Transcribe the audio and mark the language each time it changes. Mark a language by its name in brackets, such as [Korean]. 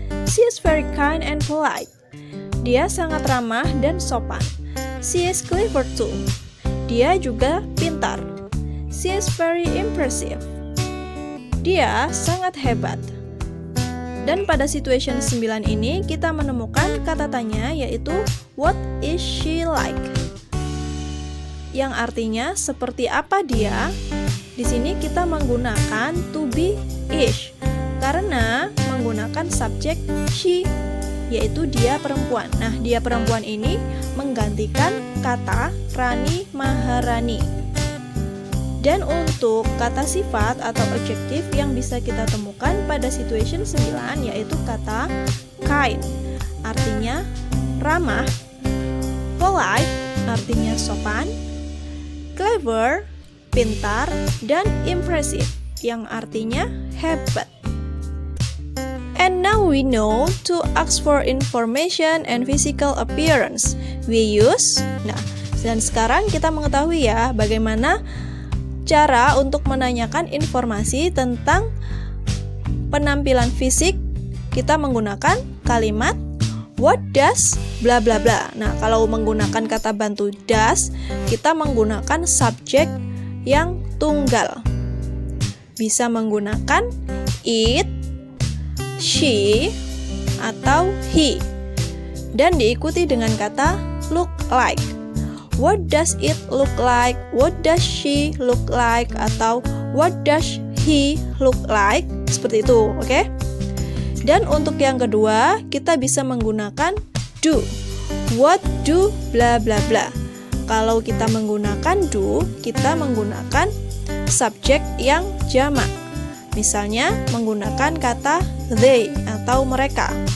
[English] She is very kind and polite. [Indonesian] Dia sangat ramah dan sopan. [English] She is clever too. [Indonesian] Dia juga pintar. [English] She is very impressive. [Indonesian] Dia sangat hebat. Dan pada situation 9 ini kita menemukan kata tanya yaitu [English] what is she like? [Indonesian] Yang artinya seperti apa dia? Di sini kita menggunakan to be is karena menggunakan subjek she, yaitu dia perempuan. Nah, dia perempuan ini menggantikan kata Rani Maharani. Dan untuk kata sifat atau adjektif yang bisa kita temukan pada situation 9 yaitu kata kind, artinya ramah, polite, artinya sopan, clever, pintar, dan impressive, yang artinya hebat. [English] And now we know to ask for information and physical appearance. We use, [Indonesian] dan sekarang kita mengetahui ya bagaimana cara untuk menanyakan informasi tentang penampilan fisik. Kita menggunakan kalimat [English] what does bla bla bla. [Indonesian] Nah, kalau menggunakan kata bantu does, kita menggunakan subjek yang tunggal. Bisa menggunakan it, she, atau he. Dan diikuti dengan kata [English] look like. What does it look like? What does she look like? Atau what does he look like? [Indonesian] Seperti itu, oke? Dan untuk yang kedua, kita bisa menggunakan do. [English] What do bla bla bla. [Indonesian] Kalau kita menggunakan do, kita menggunakan subjek yang jamak. Misalnya menggunakan kata they atau mereka.